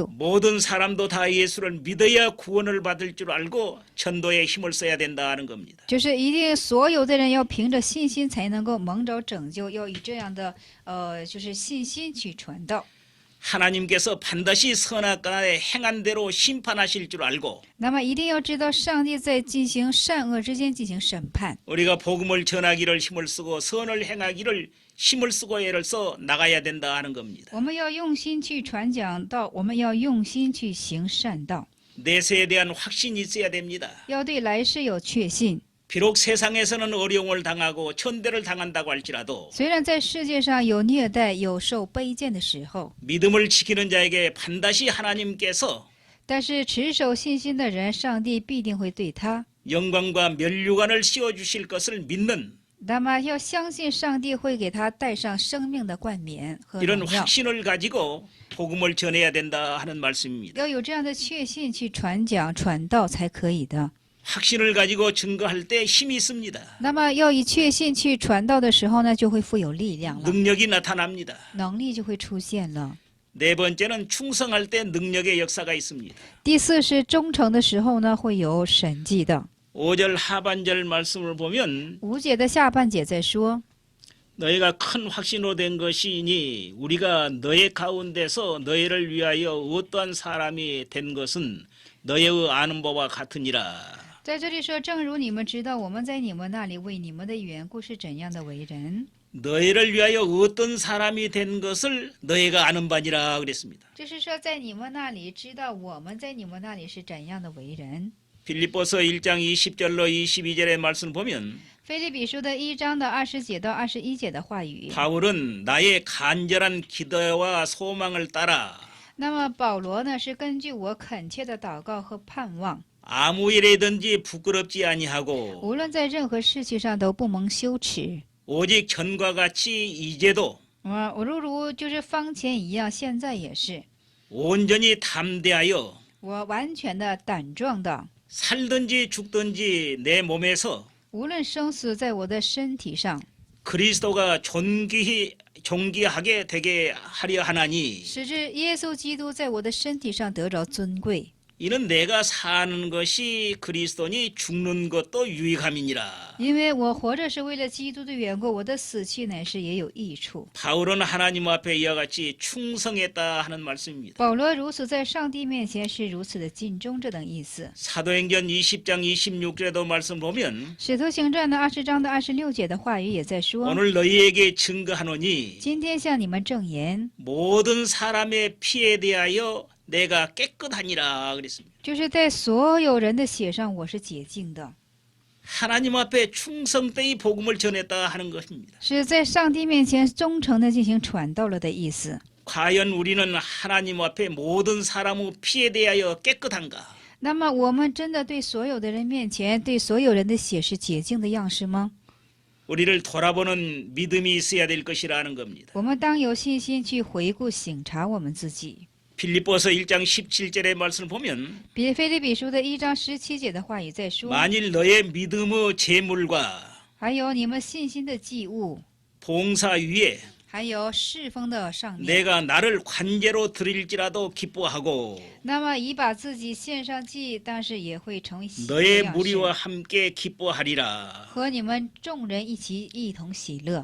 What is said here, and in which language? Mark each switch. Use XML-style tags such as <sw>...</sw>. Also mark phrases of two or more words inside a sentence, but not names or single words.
<ko>모든 사람도 다 예수를 믿어야 구원을 받을 줄 알고 전도에 힘을 써야 된다는 겁니다.</ko> <zh>就是一定所有的人要凭着信心才能够蒙着拯救，要以这样的就是信心去传道。</zh> <ko>하나님께서 반드시 선악간에 행한 대로 심판하실 줄 알고</ko> <zh>那么一定要知道，上帝在进行善恶之间进行审判。</zh> <ko>우리가 복음을 전하기를 힘을 쓰고 선을 행하기를 힘을 쓰고 애를 써 나가야 된다 하는 겁니다.</ko> <zh>我们要用心去传讲道，我们要用心去行善道，</zh> <ko>내세에 대한 확신이 있어야 됩니다.</ko> <zh>要对来世有确信。</zh> <ko>비록 세상에서는 어려움을 당하고 천대를 당한다고 할지라도</ko> <zh>虽然在世界上有虐待、有受卑贱的时候，</zh> <ko>믿음을 지키는 자에게 반드시 하나님께서</ko> <zh>但是持守信心的人，上帝必定会对他。</zh> <ko>영광과 면류관을 씌워주실 것을 믿는</ko> <zh>那么要相信上帝会给他戴上生命的冠冕和</zh> <ko>이런</ko> <zh>荣耀，</zh> <ko>확신을 가지고 복음을 전해야 된다 하는 말씀입니다.</ko> <zh>要有这样的确信去传讲、传道才可以的。</zh> <ko>확신을 가지고 증거할 때 힘이 있습니다.</ko> <zh>那么要以确信去传道的时候呢，就会富有力量了，</zh> <ko>능력이 나타납니다.</ko> <zh>能力就会出现了。</zh> <ko>네 번째는 충성할 때 능력의 역사가 있습니다.</ko> <zh>第四是忠诚的时候呢，会有神迹的。</zh> <ko>5절 하반절 말씀을 보면</ko> <zh>5 节的下半节在说，</zh> <ko>너희가 큰 확신으로 된 것이니 우리가 너희 가운데서 너희를 위하여 어떠한 사람이 된 것은 너희의 아는 바와 같으니라.</ko> <zh>在这里说，正如你们知道，我们在你们那里为你们的缘故是怎样的为人，</zh> <ko>너희를 위하여 어떤 사람이 된 것을 너희가 아는 바니라 그랬습니다.</ko> <zh>就是说在你们那里知道我们在你们那里是怎样的为人。</zh> <ko>빌립보서 1장 20절로 22절의 말씀 보면</ko> <zh>腓立比书的1章的20节到21节的话语，</zh> <ko>바울은 나의 간절한 기도와 소망을 따라</ko> <zh>那么保罗呢是根据我恳切的祷告和盼望，</zh> <ko>아무 일에든지 부끄럽지 아니하고</ko> <zh>无论在任何事情上都不蒙羞耻。</zh> <ko>오직 전과 같이 이제도</ko> <zh>我如就是方前一样，现在也是，</zh> <ko>온전히 담대하여</ko> <zh>我完全的胆壮的，</zh> <ko>살든지 죽든지 내 몸에서</ko> <zh>无论生死在我的身体上，</zh> <ko>그리스도가 존귀하게 되게 하려 하나니</ko> <zh>使至耶稣基督在我的身体上得着尊贵。</zh> <ko>이는 내가 사는 것이 그리스도니 죽는 것도 유익함이니라.</ko> <zh>因为我活着是为了基督的缘故，我的死去乃是也有益处。</zh> <ko>바울은 하나님 앞에 이와 같이 충성했다 하는 말씀입니다.</ko> <zh>保罗如此在上帝面前是如此的尽忠，这等意思。</zh> <ko>사도행전 20장 26절에도 말씀 보면</ko> <zh>使徒行传的20章的26节的话语也在说：</zh> <ko>오늘 너희에게 증거하노니</ko> <zh>今天向你们证言，</zh> <ko>모든 사람의 피에 대하여 내가 깨끗하니라 그랬습니다.</ko> <zh>就是在所有人的血上我是洁净的，</zh> <ko>하나님 앞에 충성되이 복음을 전했다 하는 것입니다.</ko> <zh>是在上帝面前忠诚的进行传道了的意思。</zh> <ko>과연 우리는 하나님 앞에 모든 사람의 피에 대하여 깨끗한가?</ko> <zh>那么我们真的对所有的人面前，对所有人的血是洁净的样式吗？</zh> <ko>우리를 돌아보는 믿음이 있어야 될 것이라는 겁니다.</ko> <zh>我们当有信心去回顾省察我们自己。</zh> <ko>빌립보서 1장 17절의 말씀을 보면</ko> <zh>比腓立比书的1章17节的话语在说，</zh> <ko>만일 너의 믿음의 재물과</ko> <zh>还有你们信心的祭物，</zh> <ko>봉사 위에</ko> <zh>还有侍奉的上面，</zh> <ko>내가 나를 관제로 드릴지라도 기뻐하고</ko> <zh>那么已把自己献上祭，但是也会成为喜乐</zh> <ko>너의</ko> <zh>样</zh> <ko>무리와</ko> <zh>式，</zh> <ko>함께 기뻐하리라.</ko> <zh>和你们众人一同喜乐。</zh>